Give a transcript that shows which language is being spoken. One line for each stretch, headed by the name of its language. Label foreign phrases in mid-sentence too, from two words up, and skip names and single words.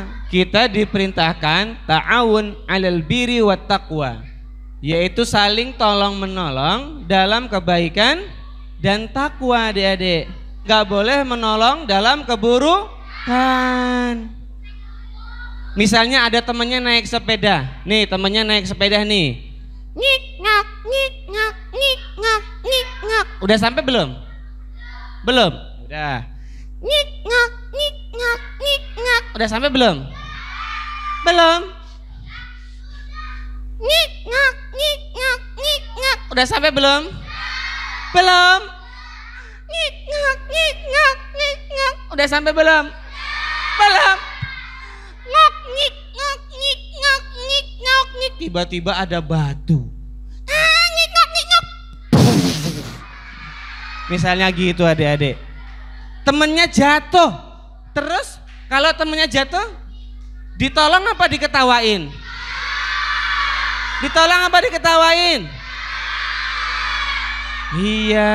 Indonesian: Kita diperintahkan
Arabic: تعاون على البر والتقوى,
Indonesian: yaitu saling tolong menolong dalam kebaikan dan takwa. Adik-adik, nggak boleh menolong dalam keburukan. Misalnya ada temannya naik sepeda. Nih temannya naik sepeda nih. Ngik ngak, ngik ngak, ngik ngak, ngik ngak. Udah sampai belum? Belum? Udah. Ngik ngak, ngik ngak, ngik ngak. Udah sampai belum? Belum. Ngik ngak, ngik ngak, ngik ngak. Udah sampai belum? Belum. Ngik ngak, ngik ngak, ngik ngak. Udah sampai belum? Belum. Ngok, ngik ngak, ngik ngak, ngik ngak, ngik. Tiba-tiba ada batu. Ngik ngak, ngik ngak. Misalnya gitu adik-adik. Temennya jatuh. Terus kalau temennya jatuh, ditolong apa diketawain? Ditolong apa diketawain? Iya.